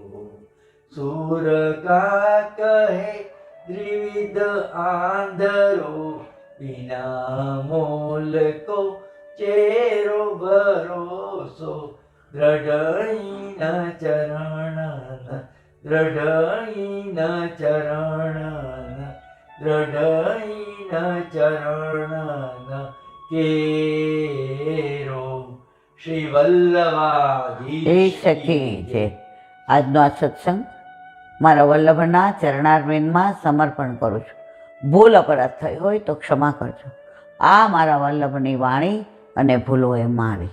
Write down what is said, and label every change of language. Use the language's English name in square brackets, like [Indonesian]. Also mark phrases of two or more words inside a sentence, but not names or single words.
[Braj] सूर का कहे द्विविध आंधरो, बिना मोल को चेरो भरोसो. दृढ़ चरण केरो. [Gujarati] શ્રી વલ્લભાધીશ કી જય. આજનો આ સત્સંગ મારા વલ્લભના ચરણારવિંદમાં સમર્પણ કરું છું. ભૂલ અપરાધ થઈ હોય તો ક્ષમા કરજો. આ મારા વલ્લભની વાણી અને ભૂલો એ મારી.